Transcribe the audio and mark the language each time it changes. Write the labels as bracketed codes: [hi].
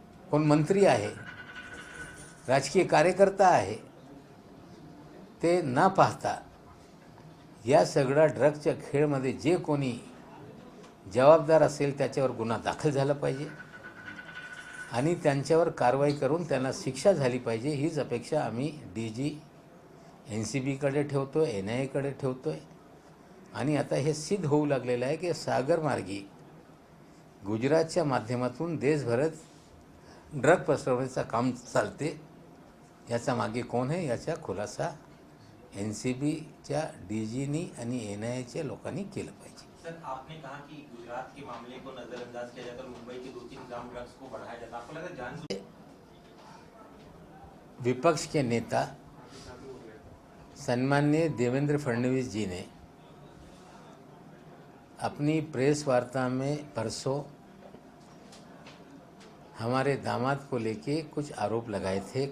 [mr] कोण मंत्री आहे, राजकीय कार्यकर्ता आहे, ते न पाहता या सगळ्या ड्रगच्या खेळमध्ये जे कोणी जबाबदार असेल त्याच्यावर गुन्हा दाखल झाला पाहिजे आणि त्यांच्यावर कारवाई करून त्यांना शिक्षा झाली पाहिजे. हीच अपेक्षा आम्ही DG NCBकडे ठेवतो आहे, NIAकडे ठेवतो आहे. आणि आता हे सिद्ध होऊ लागलेलं आहे की सागरमार्गी गुजरातच्या माध्यमातून देशभरात ड्रग पसरवण्याचं काम चालते. याचा मागे कोण आहे याचा खुलासा NCBच्या DGनी आणि NIAच्या लोकांनी केलं पाहिजे. [hi] सर, आपने कहा कि गुजरात के मामले को नजरअंदाज किया जाकर मुंबई के 2-3 ग्राम ड्रग्स को बढ़ाया जाता, आपको लगता है जान विपक्ष के नेता सम्माननीय देवेंद्र फडणवीस जी ने अपनी प्रेस वार्ता में परसों हमारे दामाद को लेके कुछ आरोप लगाए थे.